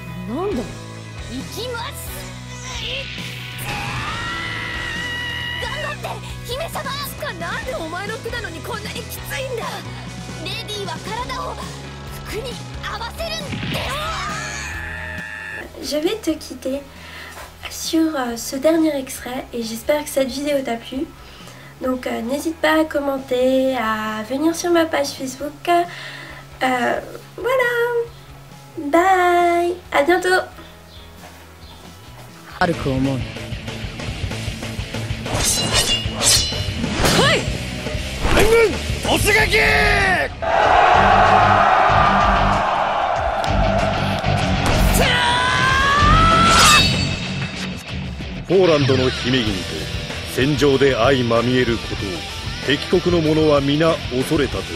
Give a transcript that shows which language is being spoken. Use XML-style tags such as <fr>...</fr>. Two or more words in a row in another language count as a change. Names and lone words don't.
<ja>なんだ。行きます。頑張って姫様。つかなんでお前の服なのにこんなにきついんだ。レディーは体を服に合わせるんだよ。</ja> <fr>Je vais te quitter sur ce dernier extrait et j'espère que cette vidéo t'a plu. Donc n'hésite pas à commenter, à venir sur ma page Facebook. Voilà. Bye. À bientôt.</fr> <ja>悪く思う。はい。援軍突撃。ポーランドの姫君と戦場で相まみえることを敵国の者は皆恐れたという。</ja>